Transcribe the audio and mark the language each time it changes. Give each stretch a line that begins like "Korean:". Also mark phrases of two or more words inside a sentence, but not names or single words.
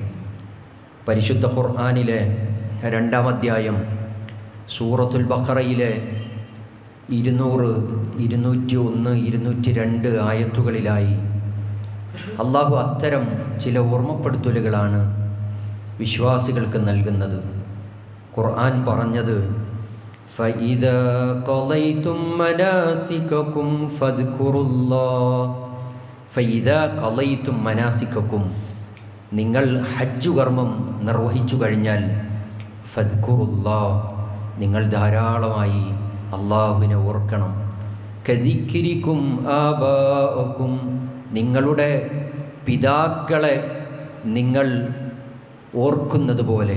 Malayalam: പരിശുദ്ധ ഖുർആനിലെ 2-ാം അധ്യായം സൂറത്തുൽ ബഖറയിലെ 200, 201, 202 ആയത്തുകളിലായി അള്ളാഹു അത്തരം ചില ഓർമ്മപ്പെടുത്തലുകളാണ് വിശ്വാസികൾക്ക് നൽകുന്നത്. ഖുർആൻ പറഞ്ഞത്
Arabic: فإذا قضيتم مناسككم فاذكروا الله فإذا قضيتم مناسككم,
Malayalam: നിങ്ങൾ ഹജ്ജു കർമ്മം നിർവഹിച്ചു കഴിഞ്ഞാൽ ഫദ്കുറുല്ലാഹ്, നിങ്ങൾ ധാരാളമായി അള്ളാഹുവിനെ ഓർക്കണം.
Arabic: كذكركم آباءكم,
Malayalam: നിങ്ങളുടെ പിതാക്കളെ നിങ്ങൾ ഓർക്കുന്നത് പോലെ.